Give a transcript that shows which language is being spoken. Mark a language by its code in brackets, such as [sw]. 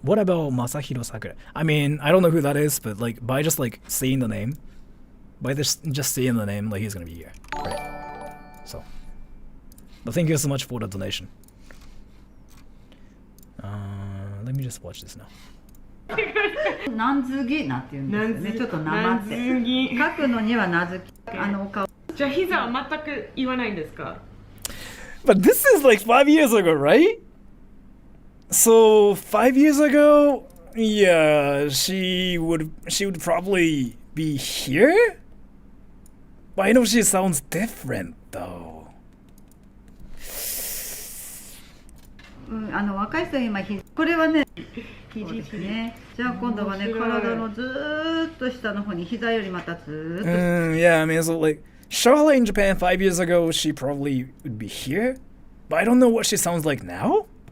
[en] What about Masahiro Sakura? I mean, I don't know who that is, but like by just like seeing the name, by just seeing the name, like he's gonna be here, right? So, but thank you so much for the donation. Let me just watch this now. [ja] なんずぎなっていうんですよね。ちょっとなまって。書くのにはなずき。お顔。じゃあ膝は全く言わないんですか? [en] But this is like 5 years ago, right? So 5 years ago, yeah, she would probably be here. But I know she sounds different though. [ja] 若い人今これはね、そうですね。じゃあ今度はね、体のずーっと下の方に膝よりまたずーっと。 [en] Yeah, I mean, so like Charlotte in Japan 5 years ago, she probably would be here, but I don't know what she sounds like now.